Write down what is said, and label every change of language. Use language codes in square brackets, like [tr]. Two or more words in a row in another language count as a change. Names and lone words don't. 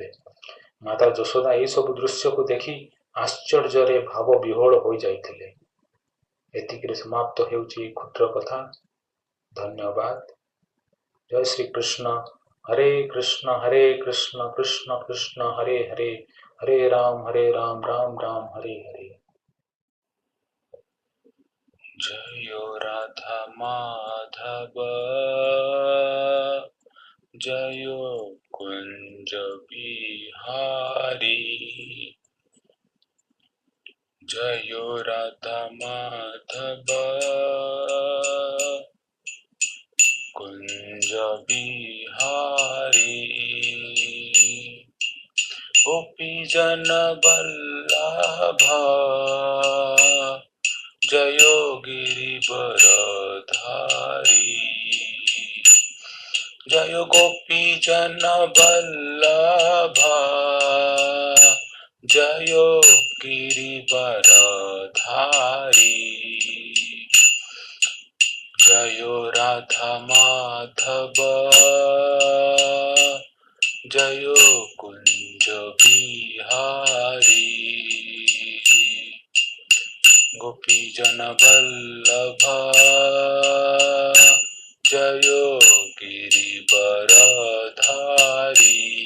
[or] ମାତା ଯଶୋଦା ଏହିସବୁ ଦୃଶ୍ୟକୁ ଦେଖି ଆଶ୍ଚର୍ଯ୍ୟରେ ଭାବ ବିହ୍ୱଳ ହୋଇଯାଇଥିଲେ। ଏତିକିରେ ସମାପ୍ତ ହେଉଛି ଏହି କ୍ଷୁଦ୍ର କଥା। ଧନ୍ୟବାଦ। ଜୟ ଶ୍ରୀକୃଷ୍ଣ। ହରେ କୃଷ୍ଣ କୃଷ୍ଣ କୃଷ୍ଣ ହରେ ହରେ, ହରେ ରାମ ରାମ ରାମ ହରେ ହରେ। [hi] जय राधा माधव जय कुंज बिहारी, जय राधा माधव कुंज बिहारी, गोपी जन वल्लभ जयो गिरिवरधारी, जय गोपी जन वल्लभ जयो गिरिवरधारी, जयो राधा माधव जयो कुंज बिहारी, गोपी जन वल्लभ जयो गिरिवरधारी,